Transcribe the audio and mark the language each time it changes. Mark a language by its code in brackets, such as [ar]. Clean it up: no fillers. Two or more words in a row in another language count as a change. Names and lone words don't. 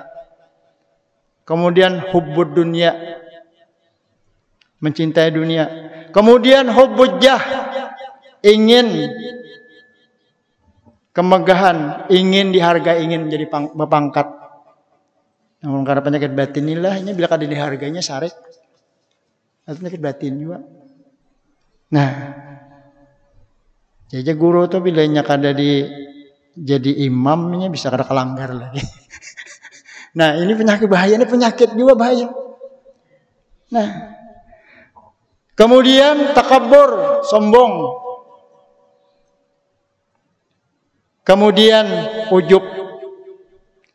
[id] Kemudian [ar] حب الدنيا, [id] mencintai dunia. Kemudian [ar] حب الجاه, [id] ingin kemegahan, ingin dihargai, ingin menjadi berpangkat. [bjn] Namun karena penyakit batin inilah, ini bila kada dihargainya sarik. [id] Itu penyakit batin juga. Nah, jadi guru tuh bilanya kada jadi imamnya bisa kada kelanggar lagi. Nah, ini penyakit bahaya, ini penyakit juga bahaya. Nah, kemudian takabur, sombong. Kemudian ujub.